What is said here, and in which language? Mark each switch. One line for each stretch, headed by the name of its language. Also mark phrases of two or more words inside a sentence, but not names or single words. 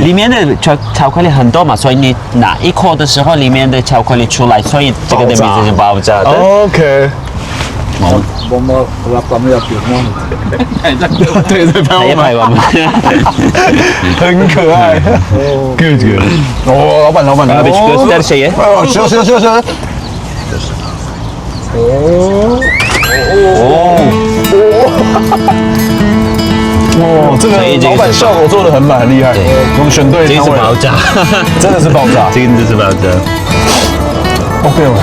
Chinese: 里面的巧克力很多嘛，所以你拿一口的时候，里面的巧克力出来，所以这个的名字是爆炸的。 OK。我们要表吗？对，拍我们，很可爱。
English: Good good。
Chinese: 哦，老板。
Turkish: Abi göster şeyi.
Chinese: 行。哦，这个老板效果做得很满，很厉害。我们选对这个是爆炸，真的是爆炸，这个就是爆炸。 OK 哦，